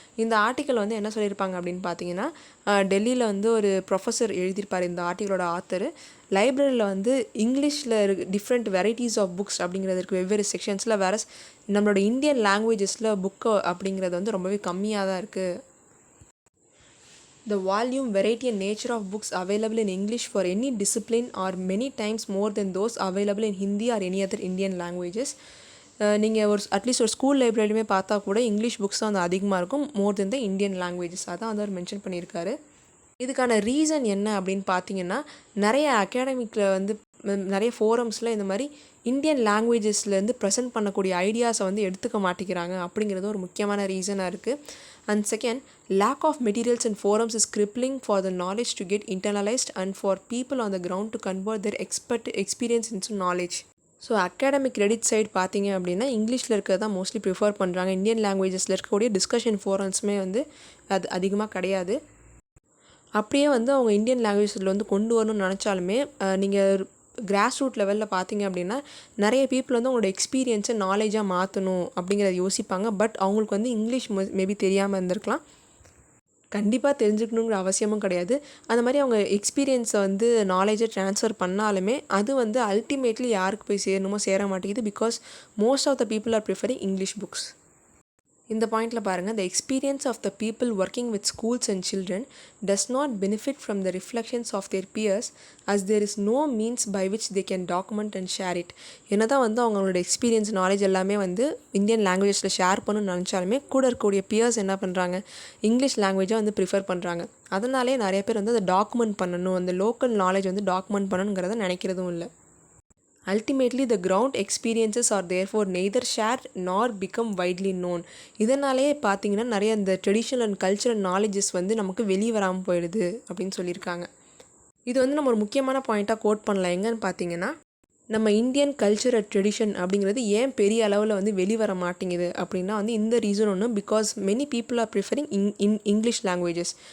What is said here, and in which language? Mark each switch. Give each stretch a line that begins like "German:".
Tamil: இந்த ஆர்டிக்கல் வந்து என்ன சொல்லியிருப்பாங்க அப்படின்னு பார்த்தீங்கன்னா டெல்லியில் வந்து ஒரு ப்ரொஃபஸர் எழுதியிருப்பார் இந்த ஆர்டிக்கலோட ஆத்தர். லைப்ரரியில் வந்து இங்கிலீஷில் டிஃப்ரெண்ட் வெரைட்டிஸ் ஆஃப் புக்ஸ் அப்படிங்கிறது இருக்குது வெவ்வேறு செக்ஷன்ஸில், வேற நம்மளோட இந்தியன் லாங்குவேஜஸில் புக்கு அப்படிங்கிறது வந்து ரொம்பவே கம்மியாக தான் இருக்குது.
English: The volume, variety and nature of books available in English for any discipline are many times more than those available in Hindi or any other Indian languages.
Tamil: நீங்கள் ஒரு அட்லீஸ்ட் ஒரு ஸ்கூல் லைப்ரரியுமே பார்த்தா கூட இங்கிலீஷ் புக்ஸ் தான் வந்து அதிகமாக இருக்கும்
English: More than the Indian languages.
Tamil: அதான் வந்து அவர் மென்ஷன் பண்ணியிருக்காரு. இதுக்கான ரீசன் என்ன அப்படின்னு பார்த்தீங்கன்னா நிறைய அகாடமிக்கில் வந்து நிறைய ஃபோரம்ஸில் இந்த மாதிரி இந்தியன் லாங்குவேஜஸ்லேருந்து ப்ரெசென்ட் பண்ணக்கூடிய ஐடியாஸை வந்து எடுத்துக்க மாட்டேங்கிறாங்க அப்படிங்கிறது ஒரு முக்கியமான ரீசனாக இருக்குது.
English: And second lack of materials and forums is crippling for the knowledge to get internalized and for people on the ground to convert their experience into knowledge.
Tamil: So academic credit side பார்த்தீங்க அப்படின்னா இங்கிலீஷில் இருக்கிறது தான் mostly prefer பண்ணுறாங்க. Indian லாங்குவேஜஸில் இருக்கக்கூடிய discussion ஃபோரம்ஸுமே வந்து அது அதிகமாக கிடையாது. அப்படியே வந்து அவங்க இந்தியன் லாங்குவேஜஸில் வந்து கொண்டு வரணும்னு நினச்சாலுமே நீங்கள் கிராஸ் ரூட் லெவலில் பார்த்தீங்க அப்படின்னா நிறைய பீப்புள் வந்து அவங்களோட எக்ஸ்பீரியன்ஸை நாலேஜாக மாற்றணும் அப்படிங்கிறத யோசிப்பாங்க. பட் அவங்களுக்கு வந்து இங்கிலீஷ் மேபி தெரியாமல் இருந்திருக்கலாம், கண்டிப்பாக தெரிஞ்சுக்கணுங்கிற அவசியமும் கிடையாது. அந்த மாதிரி அவங்க எக்ஸ்பீரியன்ஸை வந்து நாலேஜை ட்ரான்ஸ்ஃபர் பண்ணாலுமே அது வந்து அல்டிமேட்லி யாருக்கு போய் சேரணுமோ சேர மாட்டேங்குது.
English: Because most of the people are preferring English books.
Tamil: இந்த பாயிண்டில் பாருங்கள்,
English: the experience of the people working with schools and children does not benefit from the reflections of their peers as there is no means by which they can document and share it.
Tamil: என்னதான் வந்து அவங்களோட experience knowledge எல்லாமே வந்து Indian லாங்குவேஜில் share பண்ணணும்னு நினச்சாலுமே கூட இருக்கக்கூடிய piers என்ன பண்ணுறாங்க, இங்கிலீஷ் லாங்குவேஜை வந்து ப்ரிஃபர் பண்ணுறாங்க. அதனாலே நிறைய பேர் வந்து அதை டாக்குமெண்ட் பண்ணணும், அந்த லோக்கல் நாலேஜ் வந்து டாக்குமெண்ட் பண்ணணுங்கிறத நினைக்கிறதும் இல்லை.
English: Ultimately, the ground experiences are therefore neither shared nor become widely known.
Tamil: இதனாலே பார்த்தீங்கன்னா நிறைய இந்த ட்ரெடிஷனல் அண்ட் கல்ச்சரல் நாலேஜஸ் வந்து நமக்கு வெளியே வராமல் போயிடுது அப்படின்னு சொல்லியிருக்காங்க. இது வந்து நம்ம ஒரு முக்கியமான பாயிண்ட்டாக கோட் பண்ணலாம். எங்கன்னு பார்த்தீங்கன்னா, நம்ம இந்தியன் கல்ச்சரல் ட்ரெடிஷன் அப்படிங்கிறது ஏன் பெரிய அளவில் வந்து வெளிவர மாட்டேங்குது அப்படின்னா வந்து இந்த ரீசன் ஒன்று,
English: Because many people are preferring English languages.